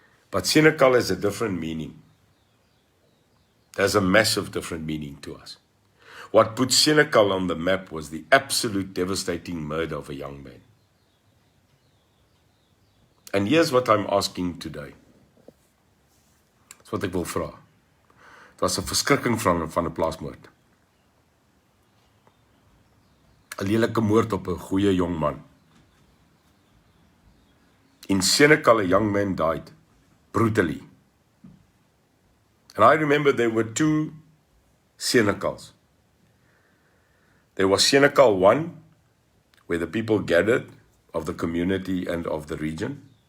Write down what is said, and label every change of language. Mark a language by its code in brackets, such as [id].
[en] But Senekal has a different meaning. There's a massive different meaning to us. What put Senekal on the map was the absolute devastating murder of a young man. And here's what I'm asking today. [af] Dis wat ek wil vra. Dit was 'n verskrikking van 'n plaasmoord. 'n Lelike moord op 'n goeie jong man. [en] In Senekal, a young man died brutally. And I remember there were two Senekals. There was Senekal 1, where the people gathered of the community and of the region.